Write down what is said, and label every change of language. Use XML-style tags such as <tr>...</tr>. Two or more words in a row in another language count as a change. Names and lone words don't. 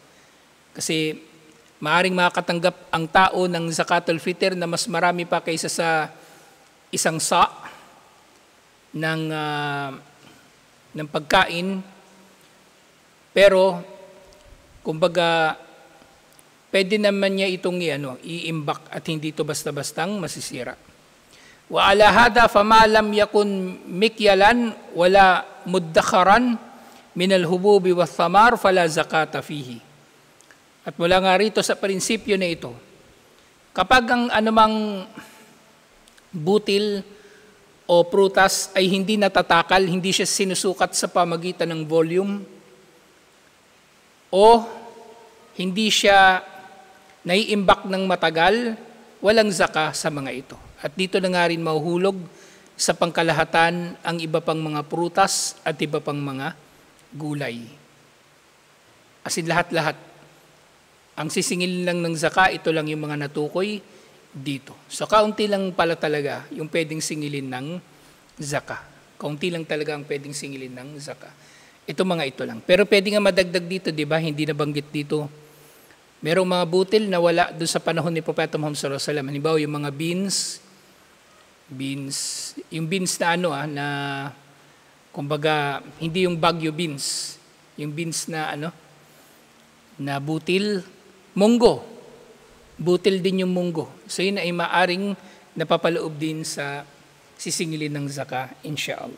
<tl>Kasi maaring makakatanggap ang tao ng</tl> <ar>زكاة الفطر</ar> <tl>na mas marami pa kaysa sa isang ng pagkain, pero kumbaga pwede naman niya itong iimbak at hindi ito basta-bastang masisira.</tl> <ar>وعلى هذا فما لم يكن مكيلا ولا مدخرا من الحبوب والثمار فلا زكاة فيه.</ar> <tl>At mula nga rito sa prinsipyo na ito, kapag ang anumang butil o prutas ay hindi natatakal, hindi siya sinusukat sa pamagitan ng volume, o hindi siya naiimbak ng matagal, walang zakah sa mga ito. At dito na nga rin mahuhulog sa pangkalahatan ang iba pang mga prutas at iba pang mga gulay.</tl> <en>As in</en> <tl>lahat-lahat. Ang sisingil lang ng zakah, ito lang yung mga natukoy dito. So kaunti lang pala talaga yung pwedeng singilin ng zakah. Kaunti lang talaga ang pwedeng singilin ng zakah. Ito mga ito lang. Pero pwede nga madagdag dito, di ba? Hindi nabanggit dito. Merong mga butil na wala doon sa panahon ni Propeta Muhammad</tl> <ar>صلى الله عليه وسلم.</ar> <tl>Halimbawa yung mga yung beans na na kumbaga hindi yung bagyo beans. Yung beans na na butil, munggo. Butil din yung munggo. So yun ay maaring napapaloob din sa sisingilin ng zakah, insyaallah.</tl>